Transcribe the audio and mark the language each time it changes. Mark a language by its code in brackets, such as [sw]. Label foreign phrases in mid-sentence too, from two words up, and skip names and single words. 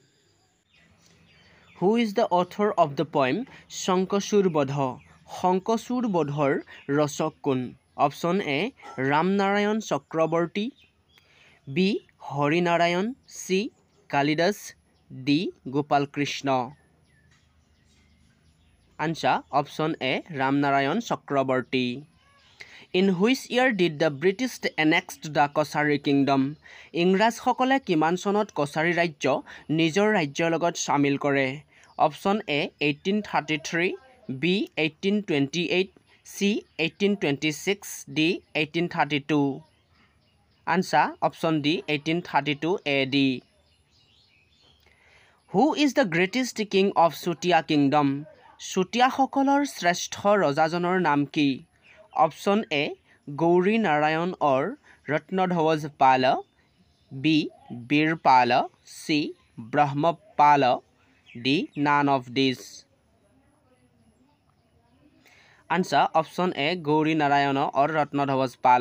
[en] Who is the author of the poem শংকচূড় বধ? [as] শংকচূড় বধৰ ৰচক কোন? [en] option A [as] ৰামনাৰায়ণ চক্ৰৱৰ্তী, বি হৰিনাৰায়ণ, চি কালিদাস, ডি গোপালকৃষ্ণ। [en] answer option A [as] ৰামনাৰায়ণ চক্ৰৱৰ্তী। [en] In which year did the British annex the Kosari Kingdom? [as] ইংৰাজসকলে কিমান চনত কছাৰী ৰাজ্য নিজৰ ৰাজ্যৰ লগত চামিল কৰে? [en] option A [as] 1833, বি 1828, চি 1826, ডি 1832। [en] answer option D [as] 1832 AD. [en] Who is the greatest king of Sutia Kingdom? [as] চুতীয়াসকলৰ শ্ৰেষ্ঠ ৰজাজনৰ নাম কি? [en] option A [as] গৌৰী নাৰায়ণ অৰ ৰত্নধ্বজ পাল, বি বীৰপাল, চি ব্ৰহ্মপাল, ডি [en] none of this. answer option A [as] গৌৰী নাৰায়ণ অৰ ৰত্নধ্বজ পাল।